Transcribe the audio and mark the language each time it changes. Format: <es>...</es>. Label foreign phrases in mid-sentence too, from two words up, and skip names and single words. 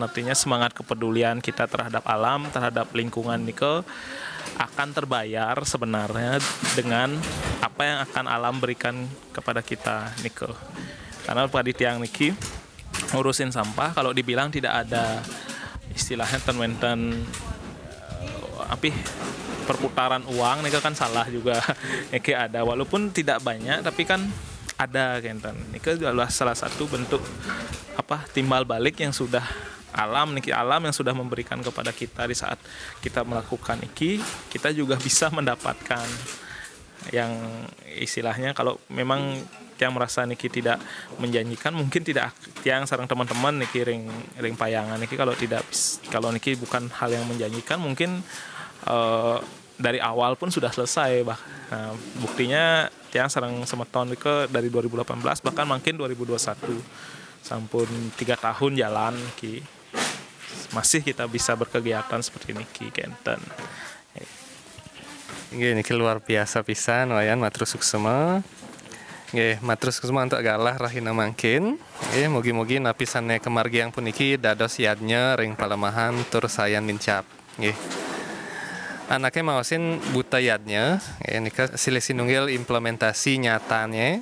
<id>Artinya semangat kepedulian kita terhadap alam, terhadap lingkungan Niko akan terbayar sebenarnya dengan apa yang akan alam berikan kepada kita Niko. Karena pada tiang Niki ngurusin sampah, kalau dibilang tidak ada istilahnya ten perputaran uang Niko kan salah juga. Niki ada walaupun tidak banyak tapi kan ada kentan. Niki adalah salah satu bentuk timbal balik yang sudah alam yang sudah memberikan kepada kita. Di saat kita melakukan kita juga bisa mendapatkan yang istilahnya kalau memang yang merasa niki tidak menjanjikan, mungkin tidak yang sarang teman-teman niki ring payangan niki kalau niki bukan hal yang menjanjikan, mungkin dari awal pun sudah selesai nah, buktinya yang sarang semeton niki dari 2018 bahkan mungkin 2021 sampun 3 tahun jalan ki masih kita bisa berkegiatan seperti ini ki kenten. Ini luar biasa pisan wayan</id> <ban>matur suksema. Nggih, matur suksema untuk galah rahina mangkin. Nggih, mugi-mugi napisane kemargiang puniki dados yadnya ring palemahan tur sayan mincap. Nggih. Anaknya maosin buta yadnya, ini silih sinunggil implementasi nyatanya.</ban>